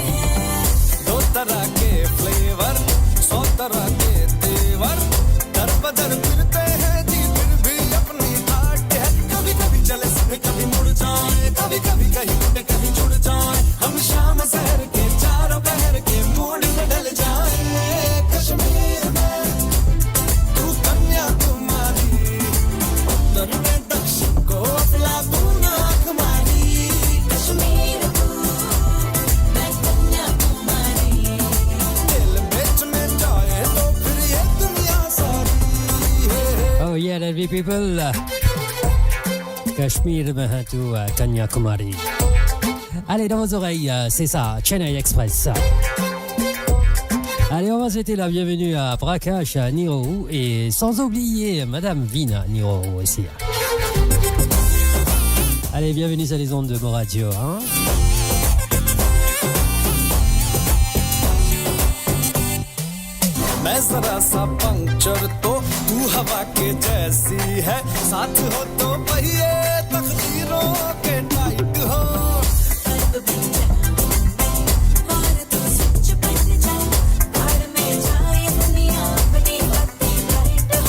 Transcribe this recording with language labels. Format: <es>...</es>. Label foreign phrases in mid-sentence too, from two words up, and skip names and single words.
<hi>दो तरह के फ्लेवर 100 तरह के तेवर दर बदर फिरते हैं जी फिर भी अपनी ठाट है कभी कभी चले सीधे कभी मुड़ जाए कभी कभी कहीं टूटे कहीं जुड़ जाए हम शाम शहर के चारों पहर के मूड में ढल जाए कश्मीर में तू कन्याकुमारी उत्तर में दक्षिण को अफलातून आँख मारी कश्मीर तू मैं कन्याकुमारी दिल बेचने जाए तो फिर ये दुनिया सारी</hi> <en>Oh yeah, LV people. Cachemire to Kanyakumari.</en> <fr>Allez, dans vos oreilles, c'est ça, Chennai Express. Allez, on va souhaiter la bienvenue à Prakash, à Nirohu et sans oublier Madame Vina Nirohu aussi. Allez, bienvenue sur les ondes de Mo Radio. Hein?</fr> <hi>मैं जरा सा पंक्चर तो तू हवा के जैसी है साथ हो तो पहिए तकदीरों के टाइट हो कर्ब बन जा और तू सच बन जा घर में जाए दुनिया अपनी बातें ब्राइट हो</hi>